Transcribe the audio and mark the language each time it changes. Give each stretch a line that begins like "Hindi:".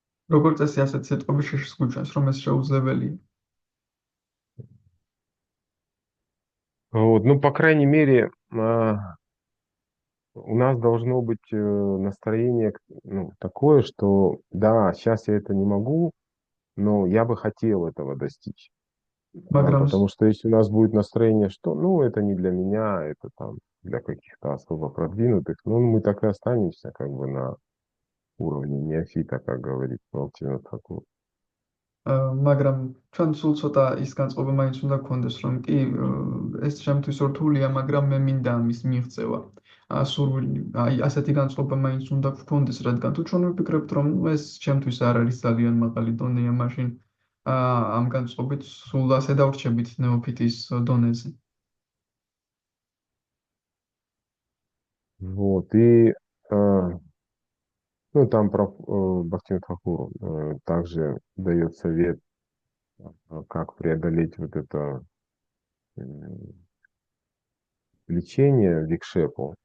Georgian: როგორც წესი, ასეთ სიტყვები შიშს გვიჩვენს, რომ ეს შეუძლებელია.
Russian: Вот, ну, по крайней мере, у нас должно быть настроение ну, такое, что да, сейчас я это не могу, но я бы хотел этого достичь.
Georgian: მაგრამ
Russian: Потому что если у нас будет настроение, что ну это не для меня, это там для каких-то особо продвинутых, ну мы так и останемся как бы на уровне неофита, как говорит Валентин Такур.
Georgian: მაგრამ ჩვენ სულ ცოტა ის განწყობა მაინც უნდა გქონდეს, რომ კი ეს ჩემთვის რთულია, მაგრამ მე მინდა ამის მიღწევა. სურვილი, აი ასეთი განწყობა მაინც უნდა გქონდეს, რადგან თუ ჩვენ ვფიქრებთ, რომ ეს ჩემთვის არ არის ძალიან მაღალი დონეა, მაშინ ამ განწყობით სულ ასე დავრჩებით ნეოფიტის დონეზე.
Russian: Вот, и ну, там про Бахтин Такур также дает совет, как преодолеть вот это влечение викшепу.